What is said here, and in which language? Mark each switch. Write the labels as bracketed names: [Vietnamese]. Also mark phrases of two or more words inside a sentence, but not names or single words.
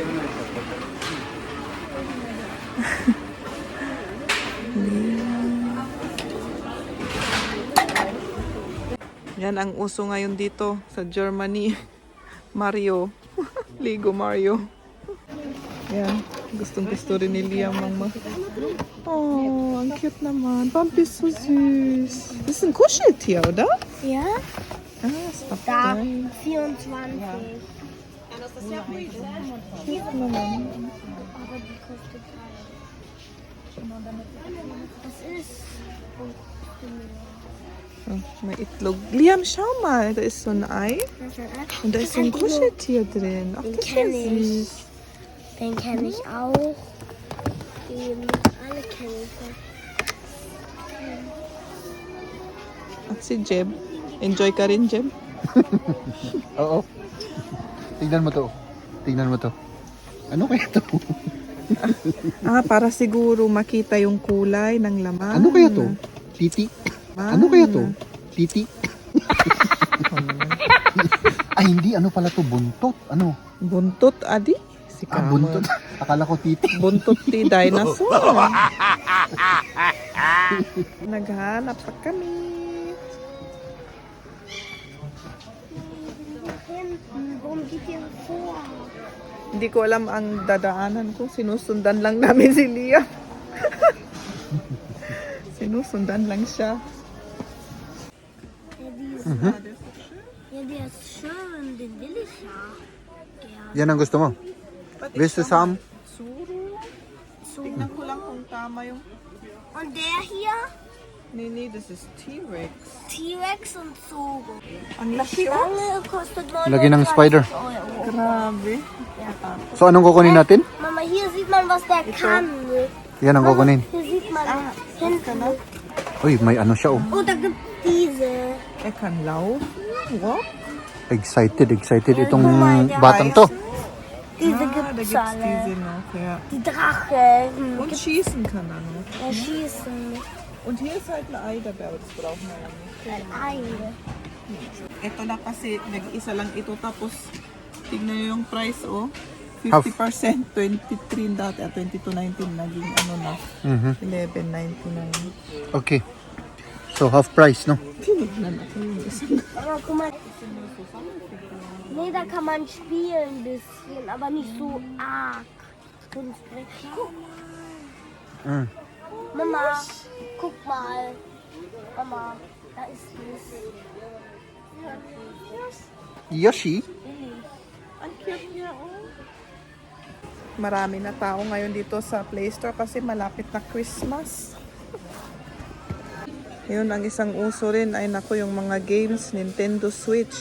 [Filipino] Yan ang uso ngayon dito sa Germany. Mario. Lego Mario. Yan. Gustong gusto rin ni Liam mama. Oh, ang cute naman. Bumpy [German] so süß. Das ist ein Kuscheltier, oder? Ja, [English] Ah, stuffed [German] da [English] toy. 24. [Filipino] Cute naman. [German] Aber die kostet Das ist. [Filipino] Oh, may itlog. Liam, [German] schau mal. Da ist so ein Ei. Und da ist so ein Kuscheltier drin. Ach, Den das ist kenn ich. süß. Den kenne ich auch. Den alle kenne ich. [Filipino] At si Jeb. Enjoy ka rin, Jeb? Oo. Tignan mo to. Tignan mo to. Ano kaya to? Para siguro makita yung kulay ng laman. Ano kaya to? Titi? Ano kaya to? Titi? Ay hindi, ano pala to? Buntot? Ano? Buntot, adi? Si Kamo. Buntot. Akala ko titi. Buntot ti dinosaur. Naghanap pa kami. [German] Warum geht ihr vor? [Filipino] Hindi ko alam ang dadaanan ko. Sinusundan lang namin si Liam. Sinusundan lang siya. [German] Ja, der ist schön. Den will ich ja. [Filipino] Yan ang gusto mo? [German] Willst du Sam? Suro. [Filipino] Tignan ko lang kung tama yung... [German] Und der hier? Nee, das ist T-Rex. T-Rex und Zoro. [Filipino] Ang laki oh. [German] Lange kostet 39 [Filipino] Lagi ng spider. [German] Euro. [Filipino] Grabe. So anong kukunin natin? [German] Mama, hier sieht man, was der kann. [Filipino] Yan ang kukunin. [German] Hier sieht man hinten. [Filipino] Uy, may ano siya oh. [German] Oh, da gibt diese. Er kann laufen. Wow. [Filipino] Excited itong [German] guck mal, der [Filipino] batang to. [German] Diese Da gibt's gibt's diese alle. noch, ja. Die Drache. Und schießen kann er noch. Erschießen. Und hier ist halt ein Ei dabei, aber das brauchen wir ja nicht. Ein Ei. [Filipino] Ito na kasi, nag-isa lang ito. Tapos, tignan nyo yung price, oh. 50%, 23 dati, 22.19 naging ano na, 11.99. [English] Okay. So half price, no? [Filipino] Tinignan ako yung isa. [German] Aber guck mal. Nee, da kann man spielen ein bisschen, aber nicht so arg. Guck, Mm. Mama, guck mal. Mama, da ist es. Yoshi? [Filipino] Ang cute niya, oh. Marami na tao ngayon dito sa Play Store kasi malapit na Christmas. Yun, ang isang uso rin ay nako yung mga games, Nintendo Switch.